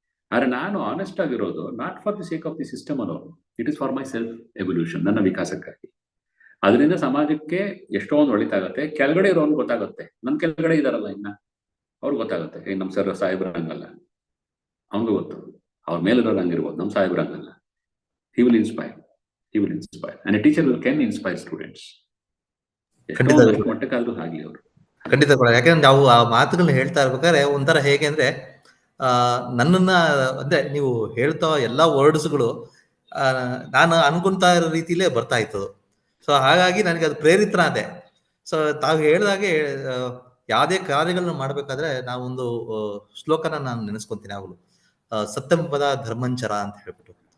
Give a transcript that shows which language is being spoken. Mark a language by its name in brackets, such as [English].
[Kannada] ಆದ್ರೆ ನಾನು ಆನೆಸ್ಟ್ ಆಗಿರೋದು [English] not for the sake of the system also, it is for my self evolution, [Kannada] ನನ್ನ ವಿಕಾಸಕ್ಕಾಗಿ. ಅದರಿಂದ ಸಮಾಜಕ್ಕೆ ಎಷ್ಟೊಂದು ಒಳಿತಾಗತ್ತೆ. ಕೆಳಗಡೆ ಇರೋನು ಗೊತ್ತಾಗುತ್ತೆ, ನನ್ನ ಕೆಳಗಡೆ ಇದಾರಲ್ಲ ಇನ್ನ, ಅವ್ರಿಗೆ ಗೊತ್ತಾಗುತ್ತೆ, ನಮ್ಮ ಸರ್ ಸಾಹೇಬ್ರ ಹಂಗಲ್ಲ, ಅವನಿಗೂ ಗೊತ್ತು. ಅವ್ರ ಮೇಲಿರೋರು ಹಂಗಿರ್ಬೋದು, ನಮ್ಮ ಸಾಹೇಬ್ರ ಹಂಗಲ್ಲ. [English] He will inspire. And a teacher can inspire students. [Kannada] ಮಟ್ಟಕ್ಕಾದ್ರೂ ಹಾಗೆ ಅವರು. ಖಂಡಿತ ಕೂಡ. ಯಾಕಂದ್ರೆ ನಾವು ಆ ಮಾತುಗಳನ್ನ ಹೇಳ್ತಾ ಇರ್ಬೇಕಾದ್ರೆ ಒಂಥರ ಹೇಗೆ ಅಂದ್ರೆ, ನನ್ನನ್ನ ಅಂದ್ರೆ ನೀವು ಹೇಳ್ತಾ ಎಲ್ಲಾ ವರ್ಡ್ಸ್ಗಳು ನಾನು ಅನ್ಕೊಂತ ಇರೋ ರೀತಿಲೇ ಬರ್ತಾ ಇತ್ತು. ಸೊ ಹಾಗಾಗಿ ನನಗೆ ಅದು ಪ್ರೇರಿತನಾದೆ. ಸೊ ತಾವು ಹೇಳಿದಾಗೆ ಯಾವುದೇ ಕಾರ್ಯಗಳನ್ನ ಮಾಡ್ಬೇಕಾದ್ರೆ ನಾವೊಂದು ಶ್ಲೋಕನ ನಾನು ನೆನೆಸ್ಕೊಂತೀನಿ ಯಾವಾಗಲೂ, ಸತ್ಯಂಪದ ಧರ್ಮಂಚರ ಅಂತ ಹೇಳ್ಬಿಟ್ಟು.